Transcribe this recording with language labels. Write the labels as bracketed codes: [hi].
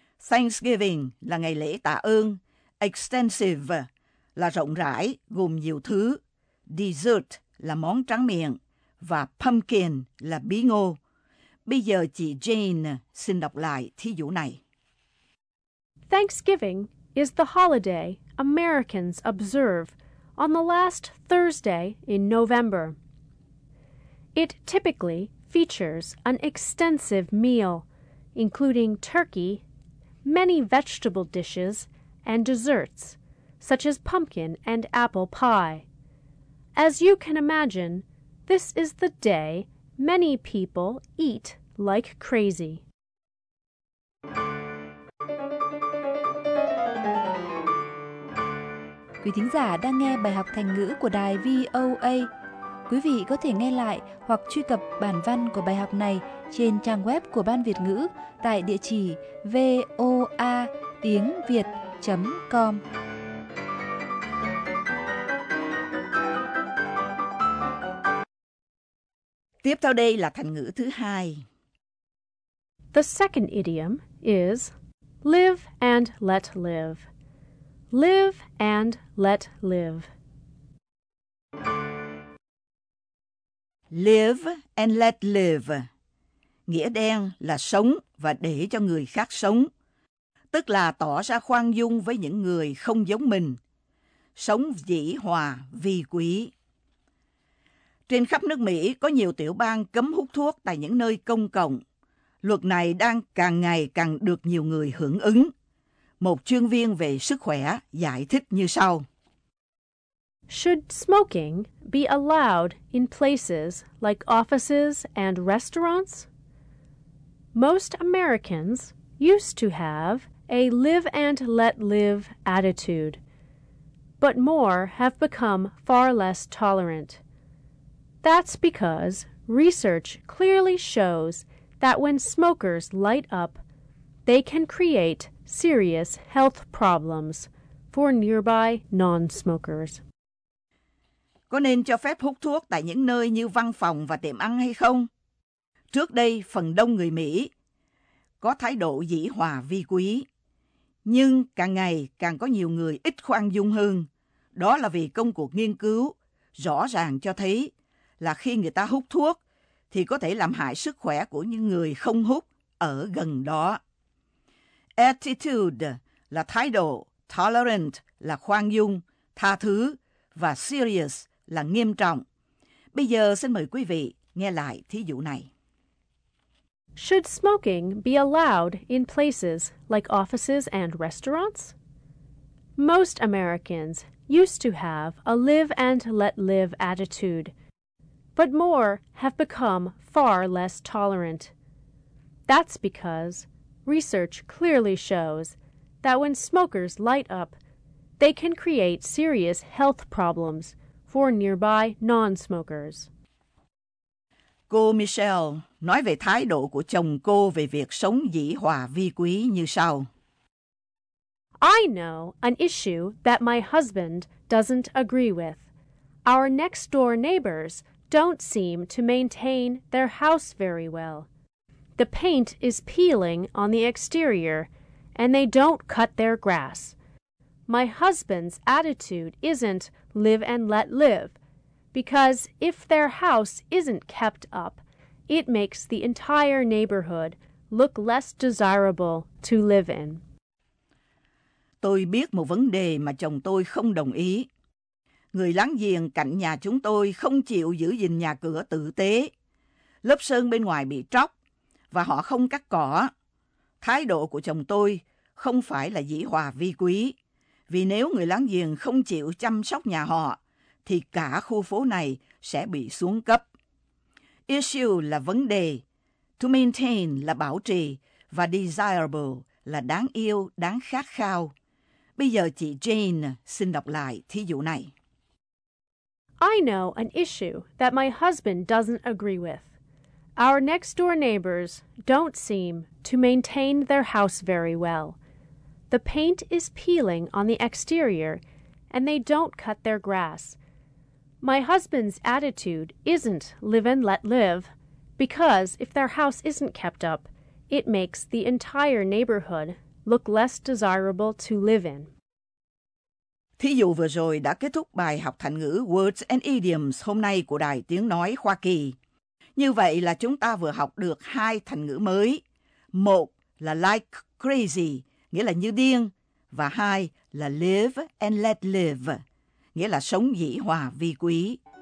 [vi] Thanksgiving là ngày lễ tạ ơn, extensive là rộng rãi, gồm nhiều thứ, dessert là món tráng miệng và pumpkin là bí ngô. Bây giờ chị Jane xin đọc lại thí dụ này. [en] Thanksgiving is the holiday Americans observe on the last Thursday in November. It typically features an extensive meal, including turkey, many vegetable dishes, and desserts, such as pumpkin and apple pie. As you can imagine, this is the day many people eat like crazy. [vi] Quý thính giả đang nghe bài học thành ngữ của đài VOA. Quý vị có thể nghe lại hoặc truy cập bản văn của bài học này trên trang web của Ban Việt ngữ tại địa chỉ voatiengviet.com. Tiếp theo đây là thành ngữ thứ hai. [en] The second idiom is live and let live. Live and let live. Live and let live. [vi] Nghĩa đen là sống và để cho người khác sống. Tức là tỏ ra khoan dung với những người không giống mình. Sống dĩ hòa vi quý. Trên khắp nước Mỹ có nhiều tiểu bang cấm hút thuốc tại những nơi công cộng. Luật này đang càng ngày càng được nhiều người hưởng ứng. Một chuyên viên về sức khỏe giải thích như sau. [en] Should smoking be allowed in places like offices and restaurants? Most Americans used to have a live and let live attitude, but more have become far less tolerant. That's because research clearly shows that when smokers light up, they can create serious health problems for nearby non-smokers. [vi] Có nên cho phép hút thuốc tại những nơi như văn phòng và tiệm ăn hay không? Trước đây, phần đông người Mỹ có thái độ dĩ hòa vi quý. Nhưng càng ngày càng có nhiều người ít khoan dung hơn. Đó là vì công cuộc nghiên cứu rõ ràng cho thấy là khi người ta hút thuốc thì có thể làm hại sức khỏe của những người không hút ở gần đó. Attitude là thái độ, tolerant là khoan dung, tha thứ và serious là nghiêm trọng. Bây giờ xin mời quý vị nghe lại thí dụ này. [en] Should smoking be allowed in places like offices and restaurants? Most Americans used to have a live and let live attitude, but more have become far less tolerant. That's because research clearly shows that when smokers light up, they can create serious health problems for nearby non-smokers. [vi] Cô Michelle nói về thái độ của chồng cô về việc sống dĩ hòa vi quý như sau. [en] I know an issue that my husband doesn't agree with. Our next door neighbors don't seem to maintain their house very well. The paint is peeling on the exterior, and they don't cut their grass. My husband's attitude isn't live and let live, because if their house isn't kept up, it makes the entire neighborhood look less desirable to live in. [vi] Tôi biết một vấn đề mà chồng tôi không đồng ý. Người láng giềng cạnh nhà chúng tôi không chịu giữ gìn nhà cửa tử tế. Lớp sơn bên ngoài bị tróc và họ không cắt cỏ. Thái độ của chồng tôi không phải là dĩ hòa vi quý. Vì nếu người láng giềng không chịu chăm sóc nhà họ, thì cả khu phố này sẽ bị xuống cấp. Issue là vấn đề. To maintain là bảo trì. Và desirable là đáng yêu, đáng khát khao. Bây giờ chị Jane xin đọc lại thí dụ này. [en] I know an issue that my husband doesn't agree with. Our next door neighbors don't seem to maintain their house very well. The paint is peeling on the exterior, and they don't cut their grass. My husband's attitude isn't live and let live, because if their house isn't kept up, it makes the entire neighborhood look less desirable to live in. [vi] Thí dụ vừa rồi đã kết thúc bài học thành ngữ Words and Idioms hôm nay của Đài Tiếng Nói Hoa Kỳ. Như vậy là chúng ta vừa học được hai thành ngữ mới. Một là [en] like crazy, [vi] nghĩa là như điên. Và hai là [en] live and let live, [vi] nghĩa là sống dĩ hòa vi quý.